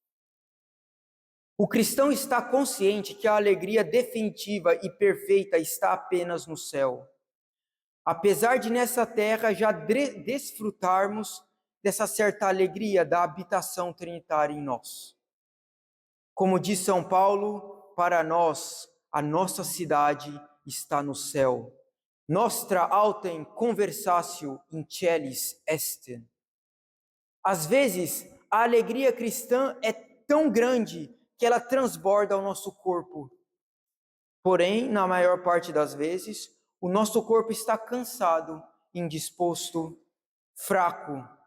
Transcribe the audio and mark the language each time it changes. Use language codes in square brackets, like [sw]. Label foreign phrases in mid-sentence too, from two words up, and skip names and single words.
[pt] O cristão está consciente que a alegria definitiva e perfeita está apenas no céu. Apesar de nessa terra já desfrutarmos dessa certa alegria da habitação trinitária em nós. Como diz São Paulo, para nós, a nossa cidade está no céu. [la] Nostra autem conversatio in celis est. [pt] Às vezes, a alegria cristã é tão grande que ela transborda o nosso corpo. Porém, na maior parte das vezes, o nosso corpo está cansado, indisposto, fraco.